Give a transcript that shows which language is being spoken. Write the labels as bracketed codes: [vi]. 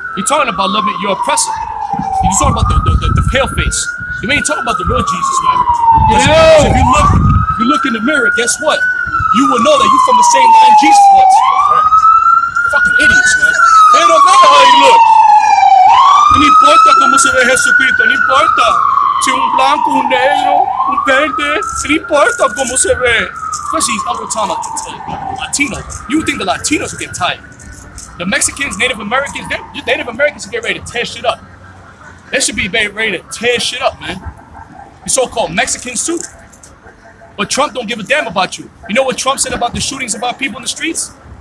[en] You're talking about loving your oppressor. You're talking about the pale face. You ain't talking about the real Jesus, man. Because if you look in the mirror, guess what? You will know that you're from the same line Jesus was. Fucking idiots, man. They don't know how you look. [es] No importa cómo se ve Jesucristo, no importa si un blanco, un negro, un verde, no importa cómo se ve. [en] Especially these upper time Latinos. You would think the Latinos would get tired. The Mexicans, Native Americans should get ready to tear shit up. They should be ready to tear shit up, man. The so-called Mexicans too. But Trump don't give a damn about you. You know what Trump said about the shootings about people in the streets?